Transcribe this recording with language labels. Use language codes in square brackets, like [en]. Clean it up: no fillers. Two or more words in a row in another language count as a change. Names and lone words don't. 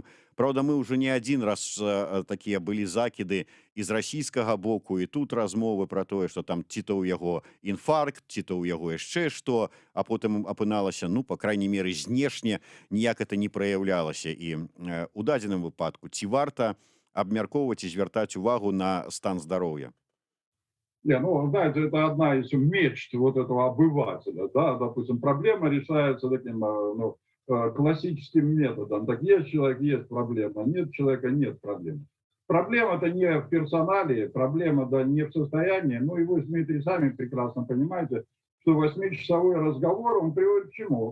[be] Праўда, мы ўжо не адзін раз такія былі закіды і з расійскага боку, і тут размовы пра тое, што там ці то ў яго інфаркт, ці то ў яго яшчэ што, а потым апыналася, [ru] па крайней меры, [be] знешне ніяк это не праяўлялася. І у дадзеным выпадку ці варта абмяркоўваць і звяртаць увагу на стан здароўя? [ru] Не, ну, знаете, это одна из мечт вот этого обывателя, да, допустим, проблема решается таким, ну, классическим методом. Так есть человек, есть проблема, нет человека, нет проблемы. Проблема-то не в персонале, проблема-то не в состоянии, ну и вы, Дмитрий, сами прекрасно понимаете, что 8-часовой разговор, он приводит к чему?